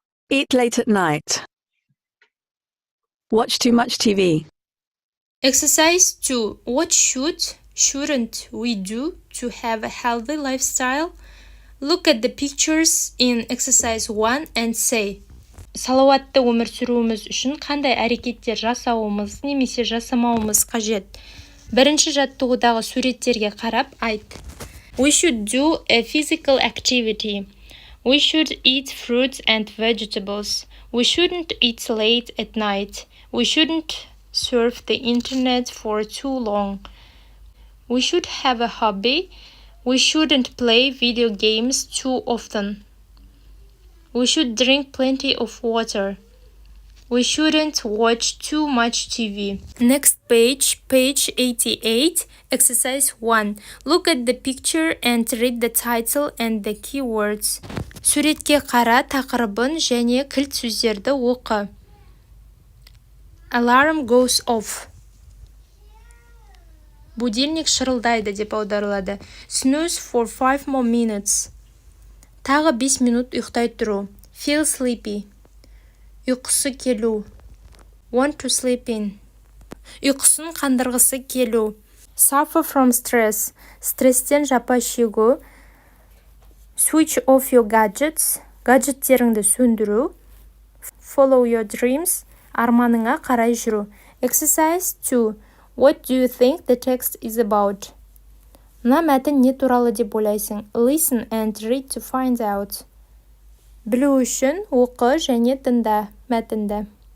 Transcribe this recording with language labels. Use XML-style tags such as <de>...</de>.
<en>Eat late at night. Watch too much TV. Exercise 2. What shouldn't we do to have a healthy lifestyle? Look at the pictures in exercise 1 and say.</en> <kk>Салауатты өмір сүруіміз үшін қандай әрекеттер жасауымыз немесе жасамауымыз қажет? Бірінші жаттығудағы суреттерге қарап айт.</kk> <en>We should do a physical activity. We should eat fruits and vegetables. We shouldn't eat late at night. We shouldn't surf the internet for too long. We should have a hobby. We shouldn't play video games too often. We should drink plenty of water. We shouldn't watch too much TV. Next page, page 88, exercise 1. Look at the picture and read the title and the keywords.</en> <kk>Суретке қара, тақырыбын және кілт сөздерді оқы.</kk> <en>Alarm goes off.</en> <kk>Будильник шырылдайды деп аударылады.</kk> <en>Snooze for 5 more minutes.</en> <kk>Тағы 5 минут ұйықтай тұру.</kk> <en>Feel sleepy.</en> <kk>Ұйқысы келу.</kk> <en>Want to sleep in.</en> <kk>Ұйқысын қандырғысы келу.</kk> <en>Suffer from stress.</en> <kk>Стресстен жапа шегу.</kk> <en>Switch off your gadgets.</en> <kk>Гаджеттеріңді сөндіру.</kk> <en>Follow your dreams.</en> <kk>Арманыңа қарай жүру.</kk> <en>Exercise 2. What do you think the text is about?</en> <kk>Мына мәтін не туралы деп ойлайсың?</kk> <en>Listen and read to find out.</en> <kk>Білу үшін оқы және тыңда мәтінді.</kk>